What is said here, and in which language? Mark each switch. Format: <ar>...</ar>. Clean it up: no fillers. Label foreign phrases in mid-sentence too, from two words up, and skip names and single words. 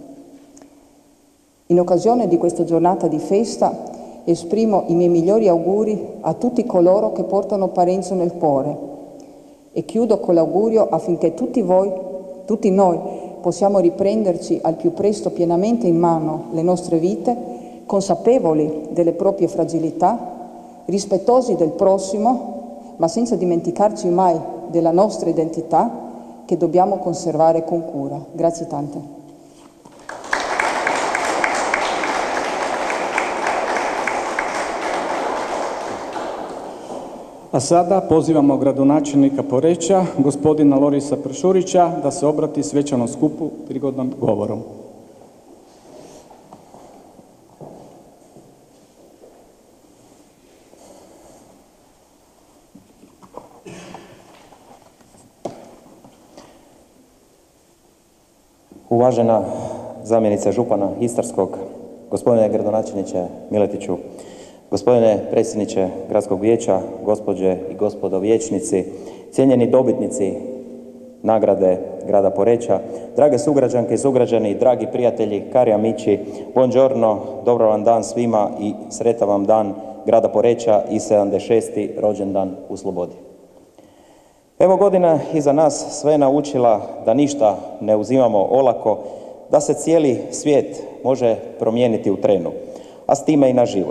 <it>In occasione di questa giornata di festa esprimo i miei migliori auguri a tutti coloro che portano Parenzo nel cuore e chiudo con l'augurio affinché tutti noi possiamo riprenderci al più presto pienamente in mano le nostre vite, consapevoli delle proprie fragilità, rispettosi del prossimo, ma senza dimenticarci mai della nostra identità che dobbiamo conservare con cura. Grazie tante.</it> <hr>A sada pozivamo gradonačelnika Poreča, gospodina Lorisa Pršurića, da se obrati svečanom skupu prigodnom govorom. Uvažena zamjenica župana Istarskog, gospodine gradonačelniče Miletiću, gospodine predsjedniče Gradskog vijeća, gospođe i gospodo vijećnici, cijenjeni dobitnici nagrade grada Poreča, drage sugrađanke i sugrađani, dragi prijatelji,</hr> <it>cari amici, buongiorno,</it> <hr>dobro vam dan svima i sretan vam dan grada Poreča i 76. rođendan u slobodi. Evo godina iza nas sve je naučila da ništa ne uzimamo olako, da se cijeli svijet može promijeniti u trenu, a s time i naš život.</hr>